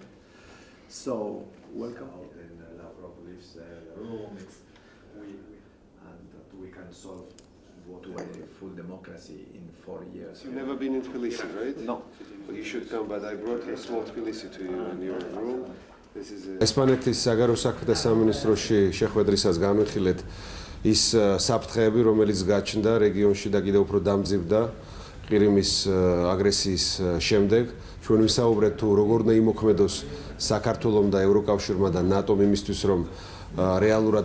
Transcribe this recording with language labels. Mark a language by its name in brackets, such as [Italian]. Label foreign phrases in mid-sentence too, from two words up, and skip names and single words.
[English] So welcome. Then Lavrov leaves the room. And that we can solve to a full democracy in 4 years. You've never been in Tbilisi, right? No. Well, you should come, but I brought a small Tbilisi to you in your room. This is a... [Georgian] ესპანეთის საგარეო საქმეთა სამინისტროში შეხვედრისას განვიხილეთ ის საფრთხეები, რომელიც გაჩნდა რეგიონში და კიდევ უფრო დამძიმდა ყირიმის აგრესიის შემდეგ. ჩვენ ვისაუბრეთ თუ როგორ უნდა იმოქმედოს საქართველომ და ევროკავშირმა და ნატომ იმისთვის, რომ რეალურად